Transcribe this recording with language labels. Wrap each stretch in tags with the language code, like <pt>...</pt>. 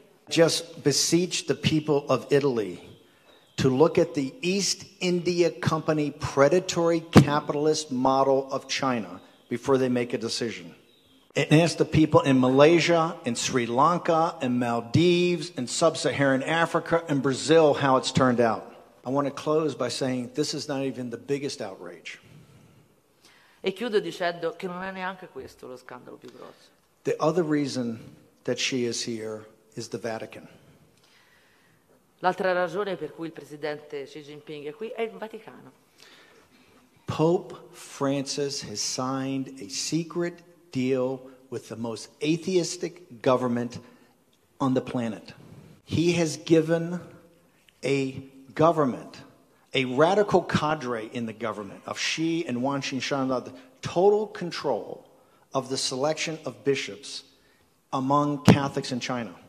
<en>Just beseech the people of Italy to look at the East India Company predatory capitalist model of China before they make a decision. And ask the people in Malaysia, in Sri Lanka, in Maldives, in Sub-Saharan Africa, and Brazil how it's turned out. I want to close by saying this is not even the biggest outrage.</en> <it>E chiudo dicendo che non è neanche questo lo scandalo più grosso.</it> <en>The other reason that she is here is the Vatican.</en> <it>L'altra ragione per cui il presidente Xi Jinping è qui è il Vaticano.</it> <en>Pope Francis has signed a secret deal with the most atheistic government on the planet. He has given a government, a radical cadre in the government of Xi and Wang Qingshan, the total control of the selection of bishops among Catholics in China.</en>